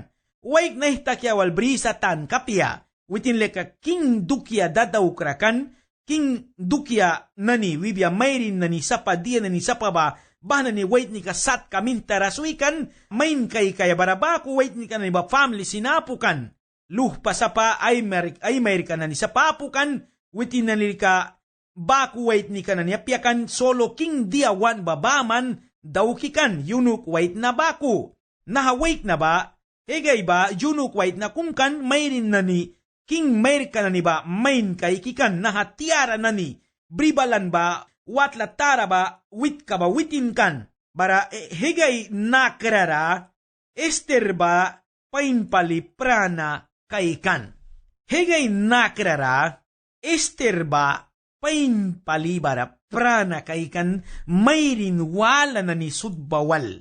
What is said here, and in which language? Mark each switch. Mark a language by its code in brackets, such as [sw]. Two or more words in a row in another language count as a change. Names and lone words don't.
[miq] Wait na ihtakya wal brisa tan kapya. Witin leka king dukya dadaw krakan. King dukya nani wibya mayrin nani sapa dia nani sapa ba. Bahna ni wait ni kasat kamin taraswikan. Main kay kaya barabaku wait ni ka nani ba family sinapukan. Luh pa sapa ay Amerika nani sapapukan. Witin nani ka baku wait ni ka nani apyakan. Solo king dia wan babaman. Daw kikan, yunuk wait na baku. Naha wait na ba, hegay ba, yunuk wait na kumkan, mayrin na ni, king mayr ka na ni ba, main kay kikan, naha tiara na ni, bribalan ba, watla tara ba, wit ka ba, witin kan, bara hegay nakrara, ester ba, painpali prana kay kan. Hegay nakrara, ester ba, painpali bara, prana kay kan mayrin wala na ni sudbawal.